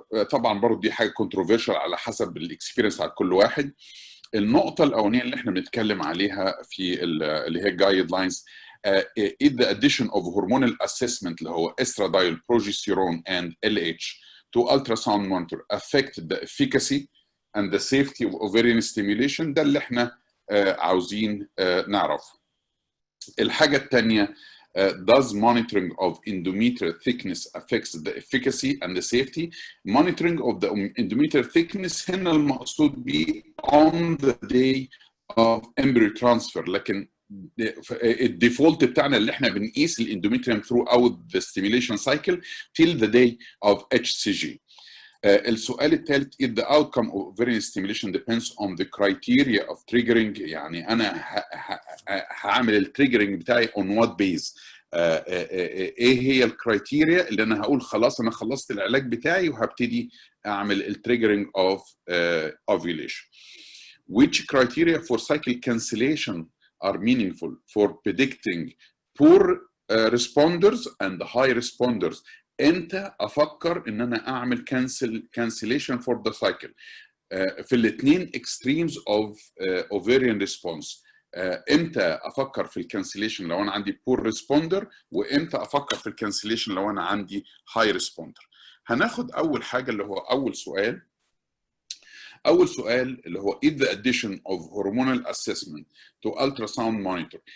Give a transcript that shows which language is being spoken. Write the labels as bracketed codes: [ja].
[ar] طبعا برضه دي حاجه كونتروفيرشال على حسب الاكسبيرينس على كل واحد. النقطه الاولانيه اللي احنا بنتكلم عليها في اللي هي جايد لاينز [en] is the addition of hormonal assessment [ar] اللي هو [en] Estradiol, progesterone and LH to ultrasound monitor affect the efficacy and the safety of ovarian stimulation. [ar] ده اللي احنا عاوزين نعرف. الحاجه الثانيه [en] does monitoring of endometrial thickness affects the efficacy and the safety. Monitoring of the endometrial thickness [ar] هنا المقصود به [en] on the day of embryo transfer، [ar] لكن الديفولت بتاعنا اللي احنا بنقيس الاندوميتريوم [en] throughout the stimulation cycle till the day of HCG. [ar] السؤال الثالث [en] is the outcome of ovarian stimulation depends on the criteria of triggering. [ar] يعني انا هعمل التريجرنج بتاعي [en] on what base. [ar] ايه هي الكرايتيريا اللي انا هقول خلاص انا خلصت العلاج بتاعي وهبتدي اعمل التريجرنج [en] of ovulation. Which criteria for cycle cancellation are meaningful for predicting poor responders and high responders؟ [ar] امتى افكر ان انا اعمل [en] cancellation for the cycle؟ [ar] في الاثنين [en] extremes of ovarian response. [ar] امتى افكر في الكانسليشن لو انا عندي poor responder، وامتى افكر في الكانسليشن لو انا عندي high responder؟ هناخد اول حاجه اللي هو اول سؤال اللي هو [en] is the addition of hormonal assessment to ultrasound monitor.